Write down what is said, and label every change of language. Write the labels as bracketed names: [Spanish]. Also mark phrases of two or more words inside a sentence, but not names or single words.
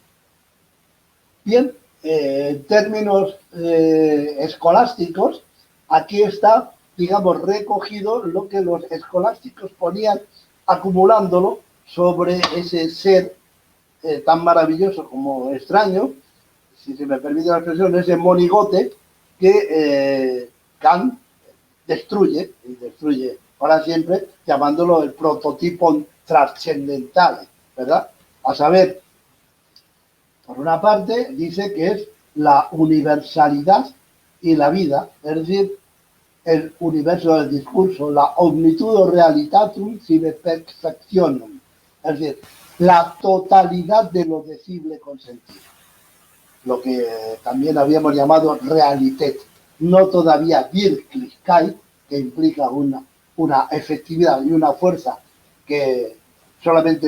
[Spanish] Bien, en términos escolásticos, aquí está, digamos, recogido lo que los escolásticos ponían acumulándolo sobre ese ser tan maravilloso como extraño, si se me permite la expresión, ese monigote que Kant destruye, y destruye para siempre, llamándolo el prototipo trascendental, ¿verdad? A saber, por una parte, dice que es la universalidad y la vida, es decir, el universo del discurso, [Latin] la omnitudo realitatum sive perfectionum, [Spanish] es decir, la totalidad de lo decible con sentido, lo que también habíamos llamado realitet, no todavía Wirklichkeit, que implica una efectividad y una fuerza que solamente